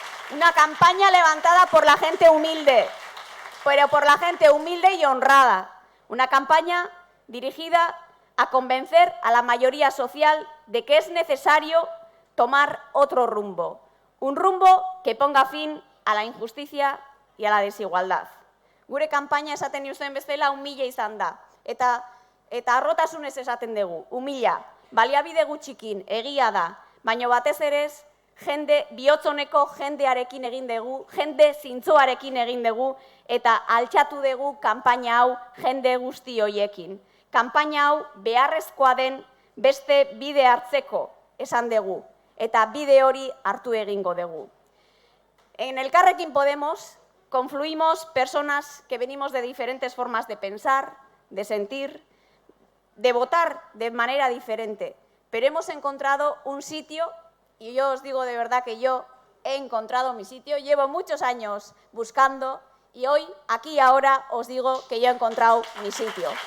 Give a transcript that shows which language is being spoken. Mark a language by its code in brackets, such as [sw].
[es] Una campaña levantada por la gente humilde, pero por la gente humilde y honrada. Una campaña dirigida a convencer a la mayoría social de que es necesario tomar otro rumbo. Un rumbo que ponga fin a la injusticia y a la desigualdad. [eu] Gure kanpaina esaten duzuen bezala umila izan da. Eta harrotasunez esaten dugu, umila, baliabide gutxikin, egia da, baina batez ere jende bihotzoneko jendearekin egin dugu, jende zintzoarekin egin dugu, eta altxatu dugu kanpaina hau jende guzti hoiekin. Kanpaina hau beharrezkoa den beste bide hartzeko esan dugu, eta bide hori hartu egingo dugu. En Elkarrekin Podemos [es] confluimos personas que venimos de diferentes formas de pensar, de sentir, de votar de manera diferente, pero hemos encontrado un sitio, y yo os digo de verdad que yo he encontrado mi sitio, llevo muchos años buscando y hoy, aquí y ahora, os digo que yo he encontrado mi sitio.